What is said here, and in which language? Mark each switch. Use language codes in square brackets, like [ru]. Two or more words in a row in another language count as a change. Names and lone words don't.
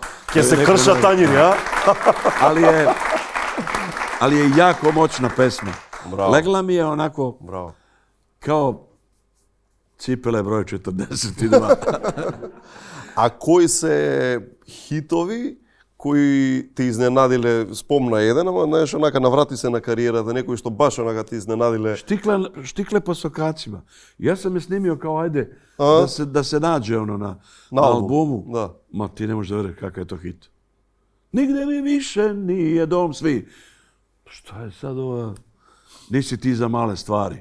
[mk] Ќе се крша тањир, ја? [sr] Ali je jako moćna pesma. Bravo. Legla mi je onako kao cipele broj 42. A koji se hitovi [mk] кои те изненадиле, спомна еден, ама знаеш, онака наврати се на кариерата, некои што баш онака те изненадиле. [sr] Štikle po sokacima. Ja sam je snimio kao ajde da se nađe ono na albumu. Da. Ma ti ne možeš da veruješ kakav je to hit. Nigde mi više nije dom svi. Šta je sad ova? Nisi ti za male stvari.